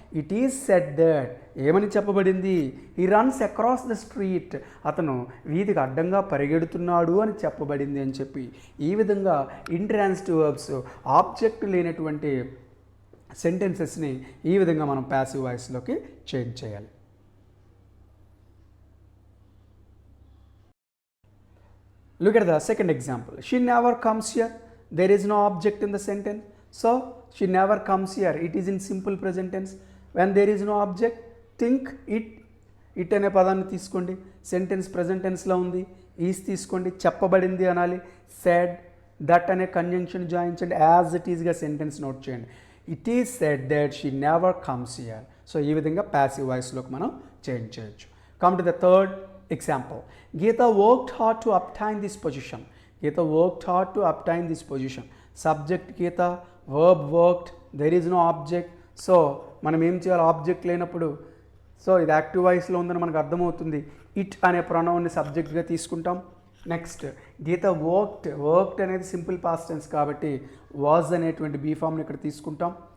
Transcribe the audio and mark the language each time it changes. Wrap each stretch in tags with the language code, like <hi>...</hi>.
<en>it is said that,</en> <te>ఏమని చెప్పబడింది?</te> <en>he runs across the street,</en> <te>అతను వీధికి అడ్డంగా పరిగెడుతున్నాడు అని చెప్పబడింది అని చెప్పి ఈ విధంగా ఇంట్రాన్సిటివ్ వర్బ్స్, ఆబ్జెక్ట్ లేనటువంటి సెంటెన్సెస్ని ఈ విధంగా మనం ప్యాసివ్ వాయిస్లోకి చేంజ్ చేయాలి.</te> <en>Look at the second example. She never comes here. There is no object in the sentence. So, she never comes here. It is in simple present tense. When there is no object, think it.</en> <te>It అనే పదాన్ని తీసుకోండి. Sentence present టెన్స్లో ఉంది. Is తీసుకోండి. చెప్పబడింది అనాలి. Said, that అనే conjunction join చేయండి. As it ఈస్గా సెంటెన్స్ నోట్ చేయండి.</te> <en>It is said that she never comes here.</en> <te>So ఈ విధంగా ప్యాసివ్ వాయిస్లోకి మనం చేంజ్ చేయొచ్చు.</te> <en>Come to the third example. Geeta worked hard to obtain this position. Geeta worked hard to obtain this position.</en> <te>Subject Gita, verb worked,</te> <en>There is no object.</en> <te>So మనం ఏం చేయాలి, object లేనప్పుడు? So ఇది active వాయిస్లో ఉందని మనకు అర్థమవుతుంది. It అనే ప్రొనౌన్ని సబ్జెక్ట్గా తీసుకుంటాం. నెక్స్ట్ గీత వర్క్డ్ అనేది సింపుల్ పాస్ట్ టెన్స్ కాబట్టి వాజ్ అనేటువంటి బీ ఫామ్ని ఇక్కడ తీసుకుంటాం.</te>